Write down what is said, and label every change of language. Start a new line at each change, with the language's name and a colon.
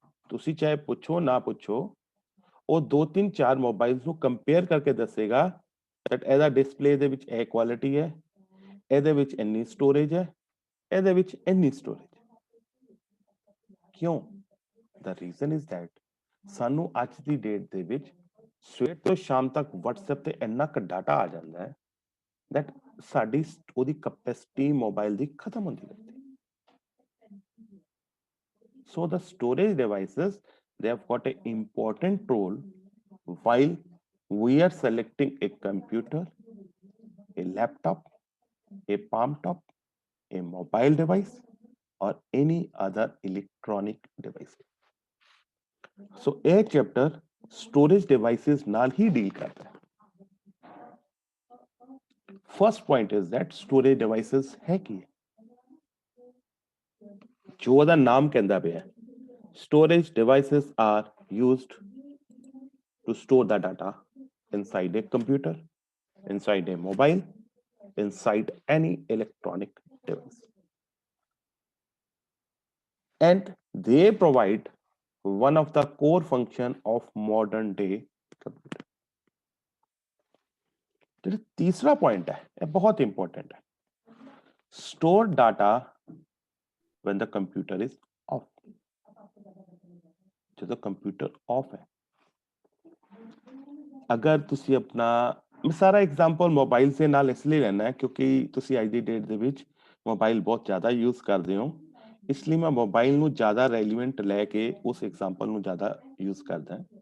Punjabi: ਤੁਸੀਂ ਚਾਹੇ ਪੁੱਛੋ ਨਾ ਪੁੱਛੋ, ਉਹ 2-3-4 ਮੋਬਾਈਲਸ ਨੂੰ ਕੰਪੇਅਰ ਕਰਕੇ ਦੱਸੇਗਾ that ਇਹਦਾ ਡਿਸਪਲੇ ਦੇ ਵਿੱਚ ਇਹ ਕੁਆਲਿਟੀ ਹੈ, ਇਹਦੇ ਵਿੱਚ ਇੰਨੀ ਸਟੋਰੇਜ ਹੈ, ਇਹਦੇ ਵਿੱਚ ਇੰਨੀ ਸਟੋਰੇਜ। ਕਿਉਂ?
English: ਦਾ reason is that
Punjabi: ਸਾਨੂੰ ਅੱਜ ਦੀ ਡੇਟ ਦੇ ਵਿੱਚ ਸਵੇਰ ਤੋਂ ਸ਼ਾਮ ਤੱਕ WhatsApp ਤੇ ਇੰਨਾ ਕੁ ਡਾਟਾ ਆ ਜਾਂਦਾ ਹੈ that ਸਾਡੀ ਉਹਦੀ ਕੈਪੈਸਿਟੀ ਮੋਬਾਈਲ ਦੀ ਖਤਮ ਹੁੰਦੀ ਜਾਂਦੀ।
English: So the storage devices, they have got an important role while we are selecting a computer, a laptop, a palm top, a mobile device, or any other electronic device. So a chapter storage devices
Punjabi: ਨਾਲ ਹੀ deal ਕਰਦਾ ਹੈ।
English: First point is that storage devices
Punjabi: ਹੈ ਕੀ? ਜੋ ਉਹਦਾ ਨਾਮ ਕਹਿੰਦਾ ਪਿਆ,
English: storage devices are used to store the data inside a computer, inside a mobile, inside any electronic device. And they provide one of the core function of modern day computer.
Hindi: जो तीसरा point है, ये बहुत important है।
English: Store data when the computer is off.
Punjabi: ਜਦੋਂ computer of ਹੈ, ਅਗਰ ਤੁਸੀਂ ਆਪਣਾ, ਮੈਂ ਸਾਰਾ ਐਗਜ਼ਾਮਪਲ ਮੋਬਾਈਲ ਦੇ ਨਾਲ ਇਸ ਲਈ ਲੈਣਾ ਹੈ ਕਿਉਂਕਿ ਤੁਸੀਂ ਅੱਜ ਦੀ ਡੇਟ ਦੇ ਵਿੱਚ ਮੋਬਾਈਲ ਬਹੁਤ ਜ਼ਿਆਦਾ ਯੂਜ਼ ਕਰਦੇ ਹੋ, ਇਸ ਲਈ ਮੈਂ ਮੋਬਾਈਲ ਨੂੰ ਜ਼ਿਆਦਾ ਰੈਲੀਵੈਂਟ ਲੈ ਕੇ ਉਸ ਐਗਜ਼ਾਮਪਲ ਨੂੰ ਜ਼ਿਆਦਾ ਯੂਜ਼ ਕਰਦਾ।